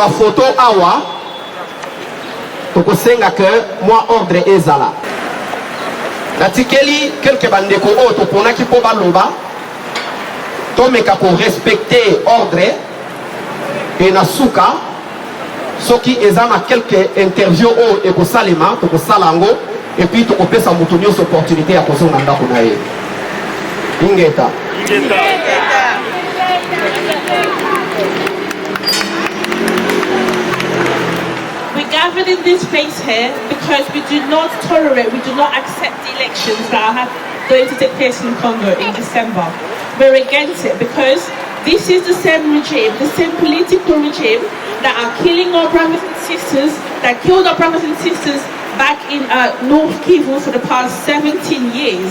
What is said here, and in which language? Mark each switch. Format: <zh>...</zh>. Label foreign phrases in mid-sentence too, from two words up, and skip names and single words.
<ln>bafoto awa tokosenga ke mwa ordre ezala natikeli kelke bandeko oyo toponaki mpo baloba tomeka korespecte ordre e na suka soki eza na kelke interview oyo ekosalema tokosala yango epuis tokopesa moto nyonso opportunité ya kozonga ndako na ye ingeta</ln> <en>Gathered in this place here because we do not tolerate, we do not accept the elections that are going to take place in Congo in December. We're against it because this is the same regime, the same political regime that are killing our brothers and sisters, that killed our brothers and sisters back in North Kivu for the past 17 years.</en>